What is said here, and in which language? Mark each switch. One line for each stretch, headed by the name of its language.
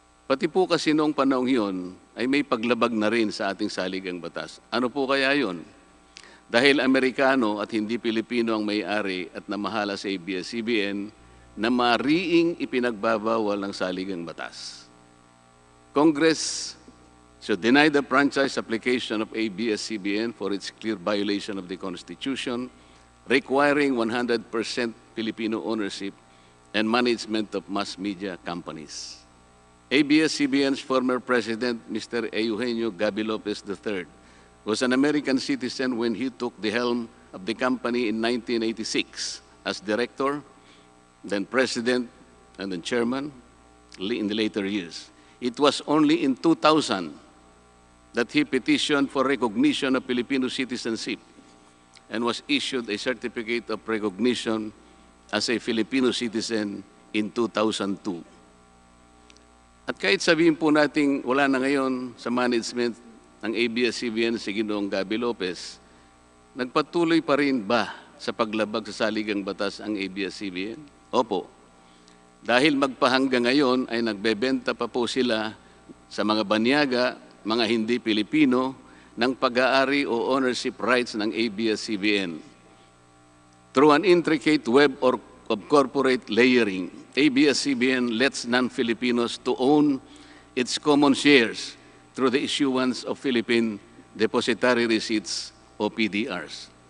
Filipino: Pati po kasi noong panahong yun ay may paglabag na rin sa ating saligang batas. Ano po kaya yun? Dahil Amerikano at hindi Pilipino ang may-ari at namahala sa ABS-CBN na mariing ipinagbabawal ng saligang batas.
English: Congress should deny the franchise application of ABS-CBN for its clear violation of the Constitution, requiring 100% Filipino ownership and management of mass media companies. ABS-CBN's former president, Mr. Eugenio Gabi Lopez III, was an American citizen when he took the helm of the company in 1986 as director, then president, and then chairman in the later years. It was only in 2000 that he petitioned for recognition of Filipino citizenship and was issued a certificate of recognition as a Filipino citizen in 2002.
Filipino: At kahit sabihin po natin wala na ngayon sa management ng ABS-CBN si Ginoong Gabi Lopez, nagpatuloy pa rin ba sa paglabag sa saligang batas ang ABS-CBN? Opo. Dahil magpahanggang ngayon ay nagbebenta pa po sila sa mga banyaga, mga hindi Pilipino, ng pag-aari o ownership rights ng ABS-CBN.
English: Through an intricate web of corporate layering, ABS-CBN lets non-Filipinos to own its common shares through the issuance of Philippine Depositary Receipts o PDRs.